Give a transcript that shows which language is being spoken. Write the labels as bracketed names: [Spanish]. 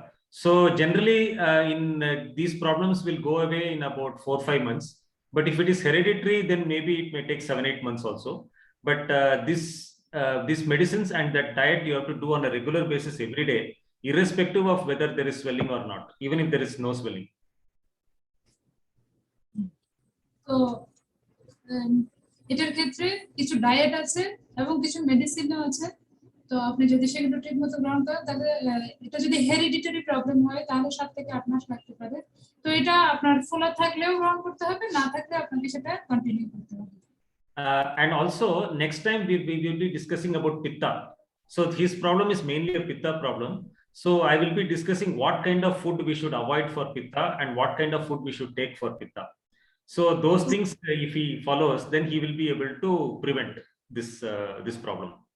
[English] So generally these problems will go away in about 4-5 months. But if it is hereditary, then maybe it may take 7-8 months also. But these medicines and that diet you have to do on a regular basis every day, irrespective of whether there is swelling or not, even if there is no swelling. [Bangla] তো এটার ক্ষেত্রে কিছু diet আছে এবং কিছু মেডিসিনও আছে। তো আপনি যদি সেগুলো ঠিক মতো গ্রহণ করেন, তাহলে এটা যদি হেরিডিটারি প্রবলেম হয় তাহলে 7 থেকে 8 মাস লাগতে পারে। তো এটা আপনার ফোলা থাকলেও গ্রহণ করতে হবে, না থাকলে আপনাকে সেটা কন্টিনিউ করতে হবে। [English] And also next time we will be discussing about pitta. So his problem is mainly a pitta problem. So I will be discussing what kind of food we should avoid for pitta and what kind of food we should take for pitta. So those things, if he follows, then he will be able to prevent this problem.